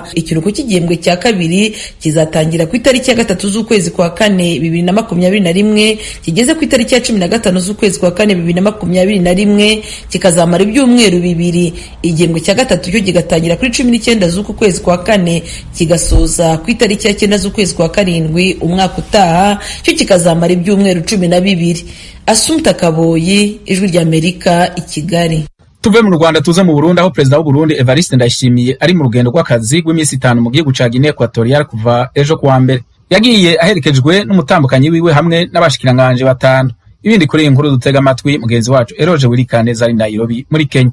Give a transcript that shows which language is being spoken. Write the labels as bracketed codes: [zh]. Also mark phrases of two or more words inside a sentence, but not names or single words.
[rw] Ikiruhuko cy'igihembwe cya kabiri kizatangira ku itariki ya 3 z'ukwezi kwa 4 2021 kigeze ku itariki ya 15 z'ukwezi kwa 4 2021 kikazamara ibyumweru 2. Igihembwe cya gatatu cyo kigatangira kuri 19 z'uku kwezi kwa 4 kigasoza ku itariki ya 9 z'ukwezi kwa 7 umwaka utaha, cyo kikazamara ibyumweru 12. Assumpta Kaboyi, Ijwi ry'Amerika, i Kigali. [rn] Tuve mu Rwanda tuze mu Burundi, aho Perezida w'u Burundi Evariste Ndayishimiye ari mu rugendo rw'akazi rw'iminsi 5 mu gihugu ca Guinea Equatorial kuva ejo kuwa mbere. Yagiye aherekejwe n'umutambukanyi wiwe hamwe n'abashikiranganje 5. Ibindi kuri iyi nkuru dutega amatwi mugenzi wacu Eroje Wirikaneza ari Nairobi muri Kenya.